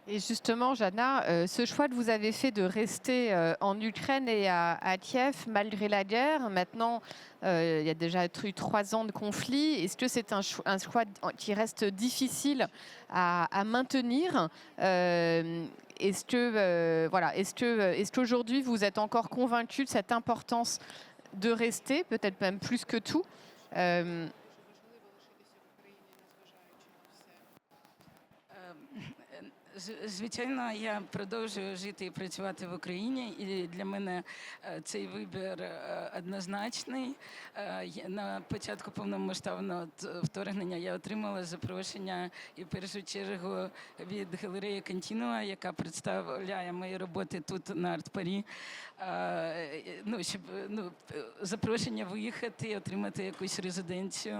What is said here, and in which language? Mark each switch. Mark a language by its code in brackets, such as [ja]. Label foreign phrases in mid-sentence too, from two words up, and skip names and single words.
[fr] Et justement, Jana, ce choix que vous avez fait de rester en Ukraine et à Kiev malgré la guerre, maintenant, il y a déjà eu 3 ans de conflit. Est-ce que c'est un choix qui reste difficile à maintenir est-ce que, voilà, est-ce qu'aujourd'hui, vous êtes encore convaincu de cette importance de rester, peut-être même plus que tout euh, [uk] Звичайно, я продовжую жити і працювати в Україні, і для мене цей вибір однозначний. На початку повномасштабного вторгнення я отримала запрошення і в першу чергу від галереї Контінуа, яка представляє мої роботи тут на Арт-Парі, щоб запрошення виїхати і отримати якусь резиденцію.